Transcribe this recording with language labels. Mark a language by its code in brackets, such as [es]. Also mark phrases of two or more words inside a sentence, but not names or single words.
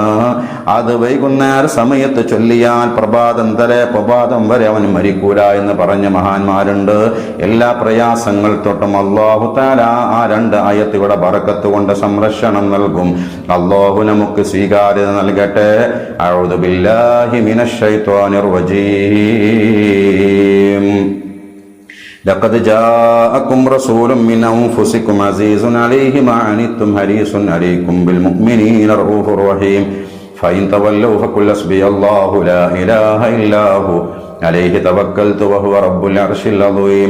[ml] അത് വൈകുന്നേര സമയത്ത് ചൊല്ലിയാൽ പ്രഭാതം വരെ അവൻ മരിക്കൂല എന്ന് പറഞ്ഞ മഹാന്മാരുണ്ട്. എല്ലാ പ്രയാസങ്ങൾ തൊട്ടും [ar] الله تعالى [ml] ആ 2 ആയത്തുകളുടെ ബറക്കത്ത് കൊണ്ട് സംരക്ഷണം നൽകും. അല്ലാഹു നമുക്ക് സ്വീകാര്യത നൽകട്ടെ. [ar] أعوذ بالله من الشيطان الرجيم. لقد جاءكم رسول من أنفسكم عزيز عليه ما عنتم حريص عليكم بالمؤمنين رؤوف رحيم فإن تولوا فقل حسبي الله لا إله إلا هو عليه توكلت وهو رب العرش العظيم.